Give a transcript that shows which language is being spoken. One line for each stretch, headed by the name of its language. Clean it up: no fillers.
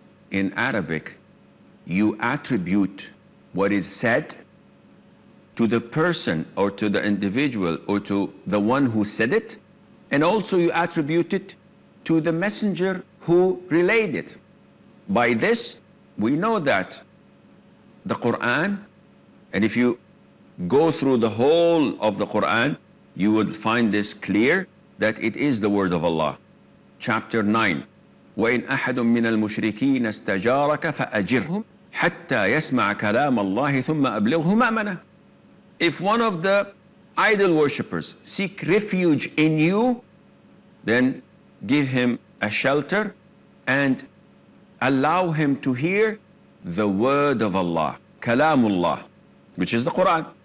English: In Arabic, you attribute what is said to the person or to the individual or to the one who said it, and also you attribute it to the messenger who relayed it. By this, we know that the Quran, and if you go through the whole of the Quran, you would find this clear, that it is the word of Allah. Chapter 9,
Arabic: وَإِنْ أَحَدٌ مِّنَ الْمُشْرِكِينَ اسْتَجَارَكَ فَأَجِرْهُ حَتَّى يَسْمَعَ كَلَامَ اللَّهِ ثُمَّ أَبْلِغْهُ مَأْمَنَهُ.
English: If one of the idol worshippers seek refuge in you, then give him a shelter and allow him to hear the word of Allah, Kalamullah, which is the Quran.